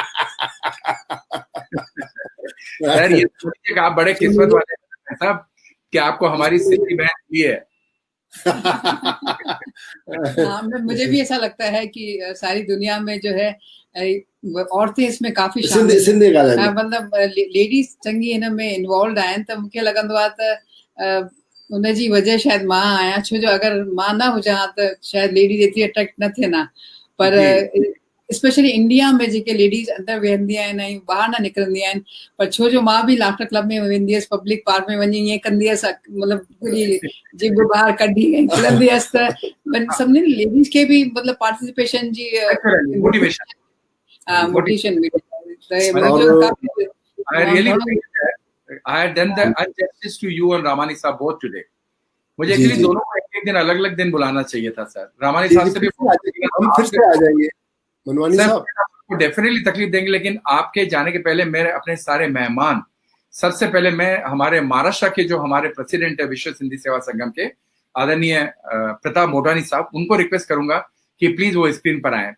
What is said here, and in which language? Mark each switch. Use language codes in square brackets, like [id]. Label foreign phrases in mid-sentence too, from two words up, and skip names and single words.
[hi] सर ये सोचिए कि आप बड़े किस्मत वाले हैं साहब कि आपको हमारी सिंधी बहन दी है। मुझे भी ऐसा लगता है कि सारी दुनिया में जो है औरतें इसमें काफी मतलब [sd] लेडीज चंगी इन में इन्वॉल्व आहिनि, त मूंखे लॻंदो आहे त उनजी वजह शायद मां आहियां, छो जो अगर मां न हुजां त शायद लेडीज एतिरी अट्रैक्ट न थियनि हा। पर स्पेशली इंडिया में जेके लेडीज अंदर वेहंदी आहिनि ऐं ॿाहिरि न निकिरंदी आहिनि, पर छो जो मां बि [en] laughter club [sd] में वेंदी हुअसि, [en] public park [sd] में वञी ईअं कंदी हुअसि, मतलब पूरी जिभ ॿाहिरि कढी ऐं खिलंदी हुअसि, त सभिनी लेडीज खे भी मतलब पार्टिसिपेशन जी मोटिवेशन मिली। [en] I had done the injustice to you and Ramani साहब both today. [hi] मुझे एक्चुअली दोनों को एक दिन अलग अलग दिन बुलाना चाहिए था सर। रामानी साहब से भी हम फिर से आ जाएंगे, मनवानी साहब को डेफिनेटली तकलीफ देंगे, लेकिन आपके जाने के पहले मेरे अपने सारे मेहमान, सबसे पहले मैं हमारे महाराष्ट्र के जो हमारे प्रेसिडेंट है विश्व सिंधी सेवा संगम के, आदरणीय प्रताप मोटवानी साहब, उनको रिक्वेस्ट करूंगा कि प्लीज वो स्क्रीन पर आए।